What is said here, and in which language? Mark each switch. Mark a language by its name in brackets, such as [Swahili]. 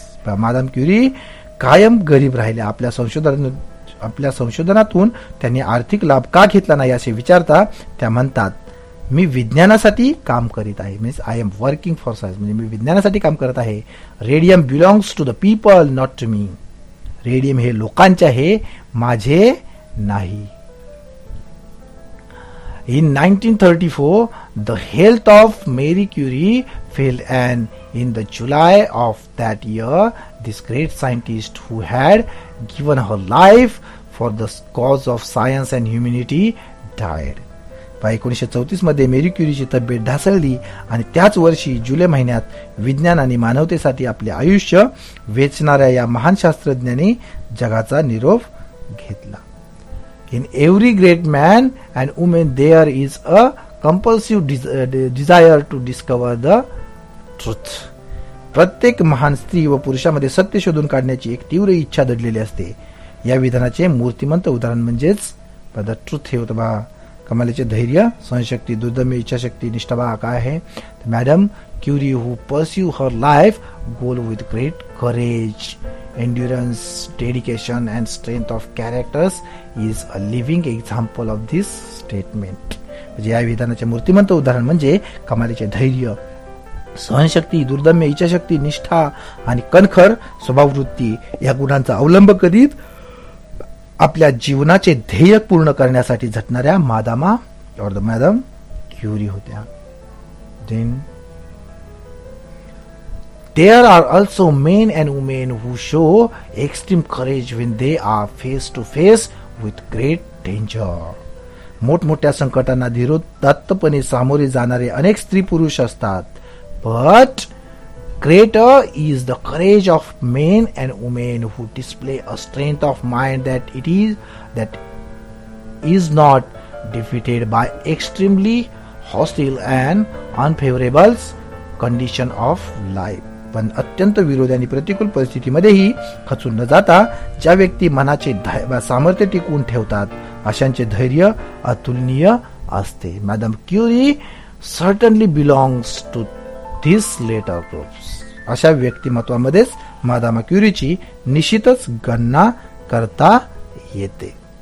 [Marathi] Madam Curie कायम गरीब राहिल्या. आपल्या संशोधनातून त्यांनी आर्थिक लाभ का घेतला नाही असे विचारता त्या म्हणतात, मी विज्ञानासाठी काम करीत आहे. [English] means I am working for science, [Marathi] म्हणजे मी विज्ञानासाठी काम करत आहे. [English] Radium belongs to the people not to me. [Marathi] Radium हे लोकांचे आहे, माझे नाही. [English] In 1934, the health of Marie Curie failed and in the July of that year, this great scientist who had given her life for the cause of science and humanity died. [Marathi] 1934 मध्ये मेरी क्युरीची तब्येत ढासळली आणि त्याच वर्षी जुलै महिन्यात विज्ञान आणि मानवतेसाठी आपले आयुष्य वेचणाऱ्या या महान शास्त्रज्ञांनी जगाचा निरोप घेतला. [English] In every great man and woman there is a compulsive desire to discover the truth. [Marathi] प्रत्येक महान स्त्री व पुरुषामध्ये सत्य शोधून काढण्याची एक तीव्र इच्छा दडलेली असते. या विधानाचे मूर्तिमंत उदाहरण म्हणजेच [English] the truth [Marathi] हे होतं बा. कमालीचे धैर्य, सहनशक्ती, दुर्दम्य इच्छाशक्ती, निष्ठा बा काय आहे. [English] Madam Curie who pursue her life goal with great courage, endurance, dedication and strength of characters is a living example of this statement. [Marathi] म्हणजे या विधानाचे मूर्तिमंत उदाहरण म्हणजे कमालीचे धैर्य, सहनशक्ती, दुर्दम्य इच्छाशक्ती, निष्ठा आणि कणखर स्वभाववृत्ती या गुणांचा अवलंब करीत आपल्या जीवनाचे ध्येय पूर्ण करण्यासाठी झटणाऱ्या मॅडम क्युरी होत्या. [English] Then there are also men and women who show extreme courage when they are face to face with great danger. [Marathi] मोठमोठ्या संकटांना धीरोदात्तपणे सामोरे जाणारे अनेक स्त्री पुरुष असतात. [English] But greater is the courage of men and women who display a strength of mind that is not defeated by extremely hostile and unfavorable condition of life. [Marathi] पण अत्यंत विरोधी आणि प्रतिकूल परिस्थितीमध्येही खचून न जाता ज्या व्यक्ती मनाचे सामर्थ्य टिकवून ठेवतात अशांचे धैर्य अतुलनीय असते. [English] Madam Curie certainly belongs to this latter groups. [Marathi] अशा व्यक्तिमत्वामध्येच मॅडम क्युरीची निश्चितच गणना करता येते.